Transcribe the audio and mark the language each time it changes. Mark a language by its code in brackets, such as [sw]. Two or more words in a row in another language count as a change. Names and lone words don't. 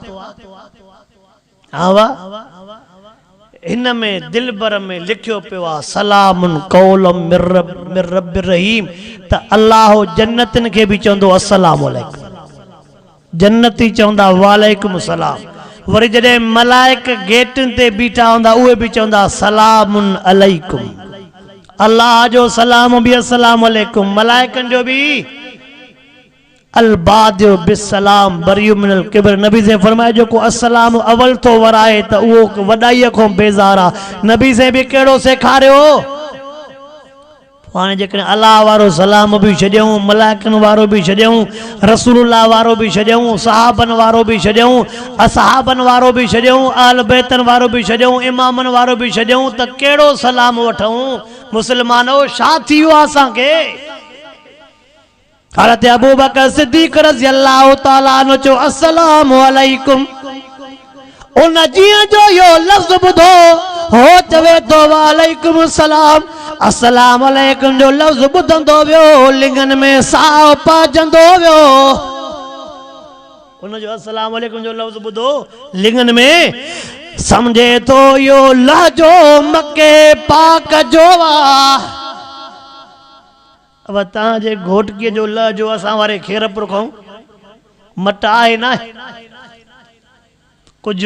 [sd] हा वाह इन में दिल भर में लिखियो पियो आहे [ar] سلام قولا من رب رحيم [sd] त अल्लाह जन्नतन के भी चवंदो [ar] السلام عليكم, [sd] जन्नती चवंदा [ar] وعليكم السلام. [sd] वरी जॾहिं मलाइक गेटन ते बीठा हूंदा उहे भी चवंदा [ar] سلام عليكم. [sd] अल्लाह जो सलाम भी [ar] السلام عليكم, [sd] मलाइकन जो भी [ar] البادئ بالسلام بريء من الكبر. [sd] नबी से फरमाए जो को अस्सलाम अवल तो वराए त उहो वॾाईअ खां बेज़ार आहे। नबी से भी कहिड़ो सेखारियो हाणे जेकॾहिं अल्लाह वारो सलाम भी छॾियऊं, मलाइकन वारो भी छॾियऊं, रसूलुल्लाह वारो भी छॾियऊं, सहाबन वारो भी छॾियऊं, असहाबन वारो भी छॾियऊं, आल बैतन वारो भी छॾियऊं, इमामन वारो भी छॾियऊं त कहिड़ो सलाम वठूं। मुस्लमानो छा थी वियो असांखे। हज़रत अबू बकर सिद्दीक़ [ar] رضي الله تعالى عنه [sd] चयो [ar] السلام عليكم. [sd] उन जीअं जो यो लफ्ज़ ॿुधो हो चवे तो [ar] وعليكم السلام. السلام عليكم [sd] जो लफ्ज़ ॿुधंदो वियो लिंगन में साह पाजंदो वियो। उन जो [ar] السلام عليكم [sd] जो लफ्ज़ ॿुधो लिंगन में समझे तो यो लहजो मके पाक जो आ। अब तव्हांजे घोटकीअ जो लहजो असां वारे खेरपुर खां मट आहे न कुझु।